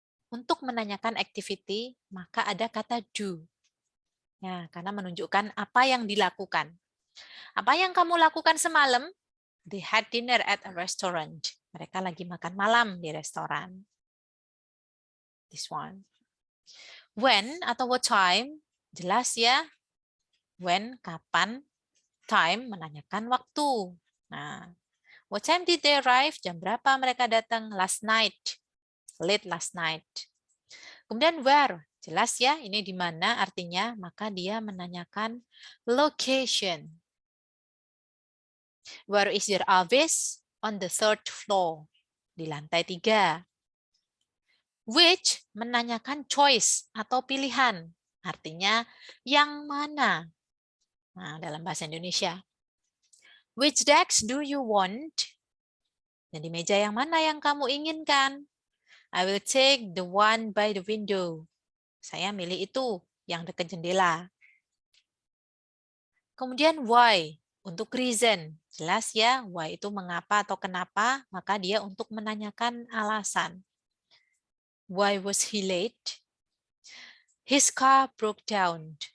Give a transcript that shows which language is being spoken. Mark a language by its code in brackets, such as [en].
[id] Untuk menanyakan activity, maka ada kata do. Ya, karena menunjukkan apa yang dilakukan. Apa yang kamu lakukan semalam? [en] They had dinner at a restaurant. [id] Mereka lagi makan malam di restoran. [en] This one. [id] When atau what time? Jelas ya. When, kapan. Time, menanyakan waktu. [en] Nah, what time did they arrive? [id] Jam berapa mereka datang? [en] Last night. Late last night. [id] Kemudian where? Jelas ya, ini di mana artinya, maka dia menanyakan location. Where is your office? [en] on the third floor. [id] Di lantai 3. Which menanyakan choice atau pilihan. Artinya yang mana. Nah, dalam bahasa Indonesia. [en] Which desk do you want? [id] Jadi meja yang mana yang kamu inginkan? [en] I will take the one by the window. [id] Saya milih itu yang dekat jendela. Kemudian why, untuk reason. Jelas ya, why itu mengapa atau kenapa, maka dia untuk menanyakan alasan. [en] Why was he late? His car broke down.